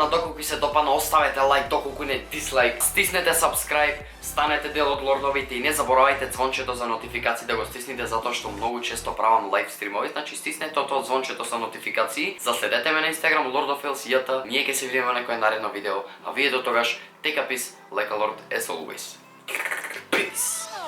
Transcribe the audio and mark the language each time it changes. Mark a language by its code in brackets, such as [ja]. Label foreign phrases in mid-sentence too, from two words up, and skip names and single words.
[mk] Доколку ви се допадна, оставете лайк, доколку не дислайк. Стиснете subscribe, станете дел од лордовите и не заборавајте звончето за нотификации да го стисните, затоа што многу често правам лайв стримови. Значи стиснете тоа звончето со нотификации. Заследете ме на Instagram LordofLCJ. Ние ќе се видиме во некое наредно видео. А вие до тогаш, [en] take a peace like a lord as always. Peace.